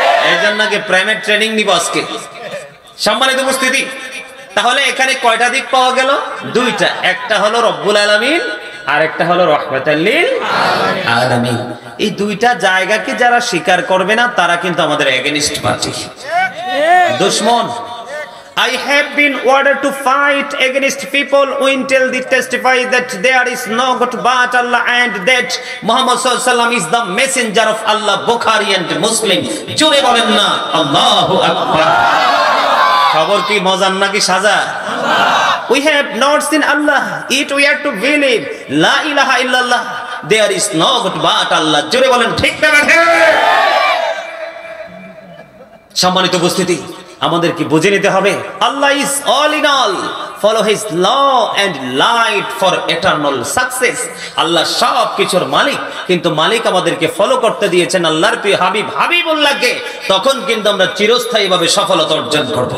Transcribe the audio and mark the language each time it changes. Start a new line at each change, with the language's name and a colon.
Bangla: এই জন্য কি প্রেমের ট্রেনিং নিব আজকে। সম্মানিত উপস্থিতি, তাহলে এখানে কয়টা দিক পাওয়া গেল? 2টা। একটা হলো রব্বুল আলামিন আর একটা হলো রাহমাতাল লিল আলামিন। এই 2টা জায়গাকে যারা স্বীকার করবে না, তারা কিন্তু আমাদের against party, Dushman.
English: I have been ordered to fight against people who until they testify that there is no God but Allah and that Muhammad sallallahu alaihi wasallam is the messenger of Allah, Bukhari and Muslim।
Bangla: জোরে বলেন না আল্লাহু আকবার। খবর কি মজার নাকি সাজা?
English: We have not seen Allah, yet we are to believe
Arabic: La ilaha illallah
English: there is no God but Allah।
Bangla: জোরে বলেন ঠিক না বেঠিক? সম্মানিত উপস্থিতি, আমাদের কি বুঝে নিতে হবে
English: Allah is all in all, follow his law and light for eternal success.
Bangla: আল্লাহ সব কিছুর মালিক, কিন্তু মালিক আমাদেরকে ফলো করতে দিয়েছেন আল্লাহর প্রিয় হাবিব হাবিবুল্লাহকে, তখন কিন্তু আমরা চিরস্থায়ীভাবে সফলতা অর্জন করব।